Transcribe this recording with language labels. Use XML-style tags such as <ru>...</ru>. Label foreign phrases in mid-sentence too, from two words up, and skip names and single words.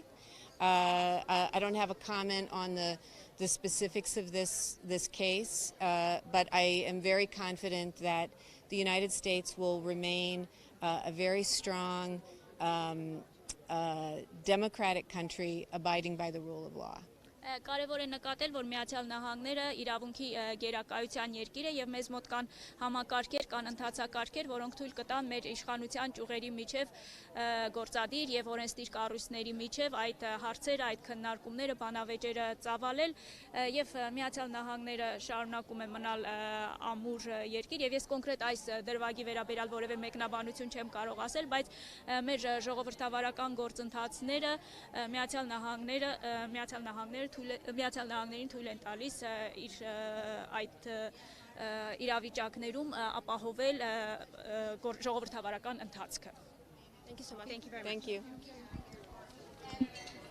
<en>I don't have a comment on the specifics of this case, but I am very confident that the United States will remain a very strong democratic country abiding by the rule of law.</en> <hy>Կարևոր է նկատել, որ Միացյալ Նահանգները իրավունքի գերակայության երկիր է եւ մեզ մոտ կան համակարգեր, կան ընթացակարգեր, որոնք թույլ կտան մեր իշխանության ճյուղերի միջև գործադիր եւ օրենսդիր կառույցների միջև այդ հարցերը, այդ քննարկումները, բանավեճերը ծավալել եւ Միացյալ Նահանգները շարունակում է մնալ ամուր երկիր եւ ես կոնկրետ այս դրվագի վերաբերյալ որևէ մեկնաբանություն չեմ կարող ասել, բայց մեր ժողովրդավարական գործընթացները Միացյալ Նահանգներին թույլ են տալիս իր այդ իրավիճակներում ապահովել ժողովրդավարական ընթացքը.</hy> <en>Thank you so much. Thank you.</en>